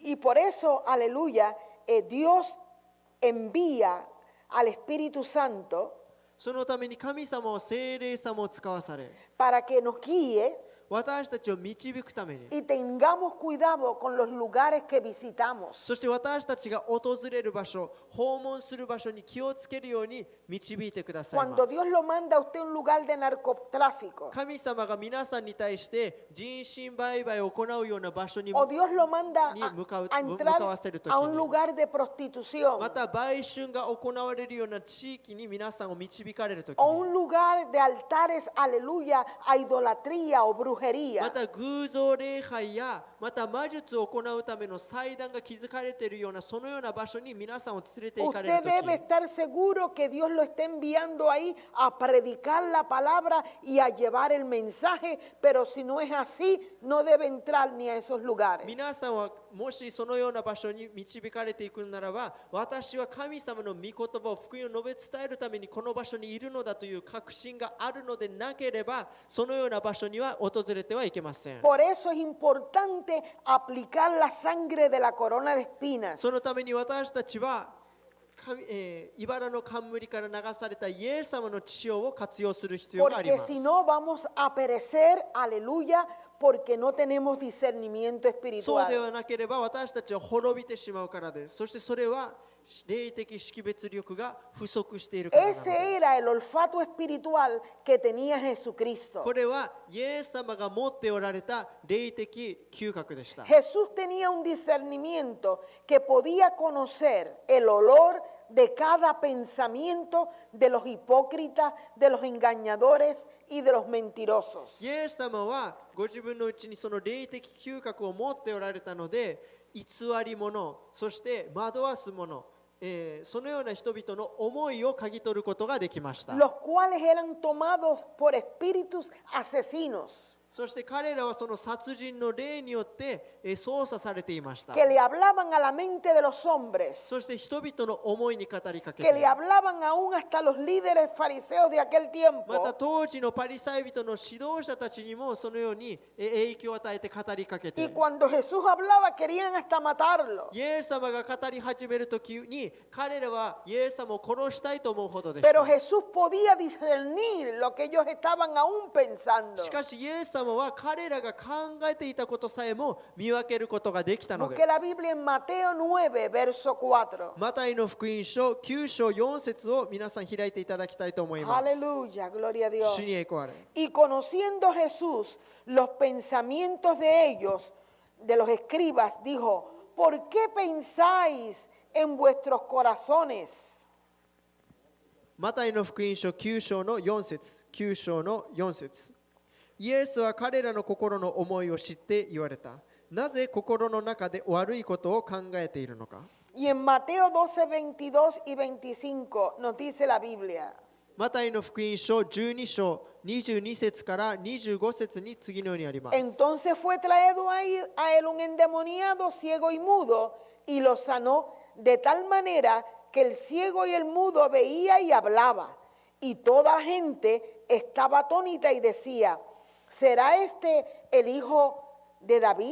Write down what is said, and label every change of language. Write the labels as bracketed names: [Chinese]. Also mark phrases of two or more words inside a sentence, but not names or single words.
[Spanish] Y por eso, aleluya, Dios envía al Espíritu Santo [Japanese] そのために神様は聖霊様を使わされ、 [Spanish] para que nos guíe [Japanese] 私たちを導くために、 [Spanish] y tengamos cuidado con los lugares que visitamos. [Japanese] そして私たちが訪れる場所、訪問する場所に気をつけるように導いてくださいま [Spanish] Cuando [Japanese] す。 [Spanish] Dios lo manda a usted a un lugar de narcotráfico, [Japanese] 神様が皆さんに対して人身売買を行うような場所に [Spanish] o Dios lo manda [Japanese] に向か-- [Spanish] a entrar [Japanese] mukawaseru [Spanish] a un [Japanese] 時に. [Spanish] lugar de prostitución, [Japanese] また売春が行われるような地域に皆さんを導かれるとき [Spanish] o [Japanese] に、 [Spanish] un lugar de altares, aleluya, a idolatría o [Japanese] ま [Spanish] brujería. [Japanese] た偶像礼拝やまた魔術を行うための祭壇が築かれているようなそのような場所に皆さんを連れて行かれ [Spanish] Usted [Japanese] ると [Spanish] debe [Japanese] き、 [Spanish] estar seguro que Dios lo está enviando ahí a predicar la palabra y a llevar el mensaje, pero si no es así, no debe entrar ni a esos lugares. [Japanese] 皆さんはもしそのような場所に導かれていくならば、私は神様の御言葉を福音を述べ伝えるためにこの場所にいるのだという確信があるのでなければ、そのような場所には訪れてはいけません。 [Spanish] Por eso es importante aplicar la sangre de la corona de espinas. [Japanese] そのために私たちは茨の冠から流されたイエス様の血潮を活用する必要があり [Spanish] Porque [Japanese] ます。 [Spanish] si no vamos a perecer, aleluya, porque no tenemos discernimiento [Japanese] そうで [Spanish] espiritual. [Japanese] はなければ私たちは滅びてしまうからです。そしてそれは霊的識別力が不足しているからなの [Spanish] Ese [Japanese] で [Spanish] era [Japanese] す。 [Spanish] el olfato espiritual que tenía Jesucristo. [Japanese] これはイエス様が持っておられた霊的嗅覚でした。 [Spanish] Jesús tenía un discernimiento que podía conocer el olor de cada pensamiento de los hipócritas, de los engañadores y de los mentirosos. [Japanese] イエス様はご自分のうちにその霊的嗅覚を持っておられたので、偽り者、そして惑わす者、そのような人々の思いを嗅ぎ取ることができました。 [Spanish] Los cuales eran tomados por espíritus asesinos. [Japanese] そして彼らはその殺人の霊によって操作されていました。 [Spanish] que le hablaban a la mente de los hombres, [Japanese] そして人々の思いに語りかけ [Spanish] que le [Japanese] て、 [Spanish] hablaban aún hasta los líderes fariseos de aquel [Japanese] また [Spanish] tiempo. [Japanese] 当時のパリサイ人の指導者たちにもそのように影響を与えて語りかけ [Spanish] Y [Japanese] て、 [Spanish] cuando Jesús hablaba querían hasta matarlo. [Japanese] イエス様が語り始めるときに彼らはイエス様を殺したいと思うほどでし [Spanish] Pero [Japanese] た。 [Spanish] Jesús podía discernir lo que ellos estaban aún pensando. [Japanese] しかしイエス様は彼らが考えていたことさえも見分けることができたので [Spanish] Busque la [Japanese] す。 [Spanish] Biblia en Mateo 9, verso 4. [Japanese] マタイの福音書9章4節を皆さん開いていただきたいと思います。 [Spanish] Aleluya, gloria a Dios. [Japanese] 主に栄光あれ。 [Spanish] Y conociendo Jesús los pensamientos de ellos, de los escribas, dijo, ¿por qué pensáis en vuestros corazones? [Japanese] マタイの福音書9章の4節、9章の4節。イエスは彼らの心の思いを知って言われた。なぜ心の中で悪いことを考えているのか。 [Spanish] Y en Mateo 12, 22 y 25 nos dice la Biblia. [Japanese] マタイの福音書12章22節から25節に次のようにあります。 [Spanish] Entonces fue traído a él un endemoniado ciego y mudo y lo sanó de tal manera que el ciego y el mudo veía y hablaba. Y toda la gente estaba atónita y decía, ¿será este el hijo de David?